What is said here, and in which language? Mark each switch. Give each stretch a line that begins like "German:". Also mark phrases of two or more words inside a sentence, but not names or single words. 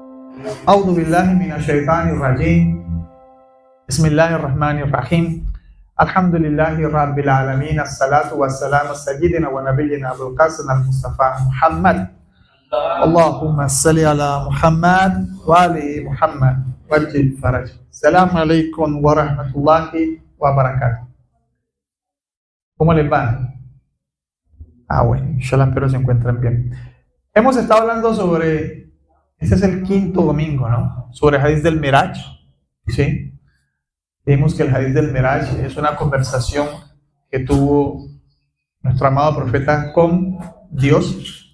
Arabic: أعوذ بالله من الشيطان الرجيم بسم الله الرحمن الرحيم الحمد لله رب العالمين الصلاة والسلام على سيدنا ونبينا أبو القاسم المصطفى محمد اللهم صل على محمد وآل محمد وجل فرج. السلام عليكم ورحمة الله وبركاته.
Spanish: ¿Cómo les va? Bueno, inshallah, espero se encuentren bien. Hemos estado hablando sobre, este es el quinto domingo, ¿no? Sobre el hadith del Miraj, ¿sí? Vimos que el hadith del Miraj es una conversación que tuvo nuestro amado profeta con Dios.